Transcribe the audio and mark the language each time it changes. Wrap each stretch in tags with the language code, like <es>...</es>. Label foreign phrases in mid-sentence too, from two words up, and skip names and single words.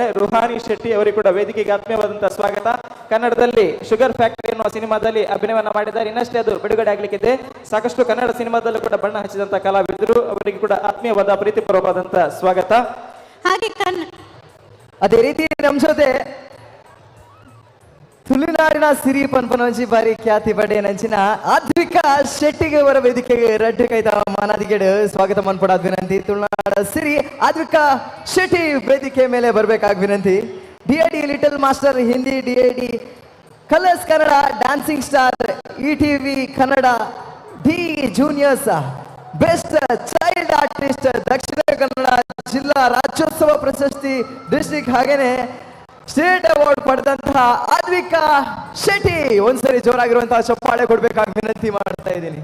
<kn>ರುಹಾನಿ ಶೆಟ್ಟಿ ಅವರಿಗೆ ಕೂಡ ವೇದಿಕೆಗೆ ಆತ್ಮೀಯವಾದಂತಹ ಸ್ವಾಗತ. ಕನ್ನಡದಲ್ಲಿ ಶುಗರ್ ಫ್ಯಾಕ್ಟರಿ ಎನ್ನುವ ಸಿನಿಮಾದಲ್ಲಿ ಅಭಿನಯವನ್ನ ಮಾಡಿದ್ದಾರೆ. ಇನ್ನಷ್ಟೇ ಅದು ಬಿಡುಗಡೆ ಆಗ್ಲಿಕ್ಕಿದೆ. ಸಾಕಷ್ಟು ಕನ್ನಡ ಸಿನಿಮಾದಲ್ಲೂ ಕೂಡ ಬಣ್ಣ ಹಚ್ಚಿದಂತಹ ಕಲಾವಿದರು, ಅವರಿಗೆ ಕೂಡ ಆತ್ಮೀಯವಾದ ಪ್ರೀತಿಪೂರ್ವಕವಾದಂತಹ ಸ್ವಾಗತ. ಹಾಗೆ ಅದೇ ರೀತಿ ನಮ್ಮ ಜೊತೆ</kn> <tcy>ತುಳುನಾಡಿನ ಸಿರಿ ಪನ್ಪನಂಚಿ ಬಾರಿ ಖ್ಯಾತಿ ಪಡೆ ನಂಚಿನ ಆದ್ವಿಕಾ ಶೆಟ್ಟಿಗೆ ಅವರ ವೇದಿಕೆಗೆ ರಡ್ಡು ಕೈತ ಮಾನಾದಿಗೆಡು ಸ್ವಾಗತ ಮನ್ಪಡಾದ ವಿನಂತಿ.</tcy> <kn>ತುಳುನಾಡ ಸಿರಿ ಆದ್ವಿಕಾ ಶೆಟ್ಟಿ ವೇದಿಕೆ ಮೇಲೆ ಬರ್ಬೇಕಾಗ ವಿನಂತಿ. ಡಿಐಡಿ ಲಿಟಲ್ ಮಾಸ್ಟರ್ ಹಿಂದಿ, ಡಿಐಡಿ ಕಲರ್ಸ್ ಕನ್ನಡ, ಡ್ಯಾನ್ಸಿಂಗ್ ಸ್ಟಾರ್, ಇಟಿವಿ ಕನ್ನಡ, ಡಿ ಜೂನಿಯರ್ಸ್</kn> <en>best child artist,</en> <kn>ದಕ್ಷಿಣ ಕನ್ನಡ ಜಿಲ್ಲಾ ರಾಜ್ಯೋತ್ಸವ ಪ್ರಶಸ್ತಿ ಡಿಸ್ಟ್ರಿಕ್ಟ್ ಹಾಗೇನೆ</kn> <en>state award</en> <kn>ಪಡೆದಂತಹ ಆದ್ವಿಕಾ ಶೆಟ್ಟಿ ಒಂದ್ಸರಿ ಜೋರಾಗಿರುವಂತಹ ಚಪ್ಪಾಳೆ ಕೊಡ್ಬೇಕಾಗಿ ವಿನಂತಿ ಮಾಡ್ತಾ ಇದ್ದೀನಿ.</kn>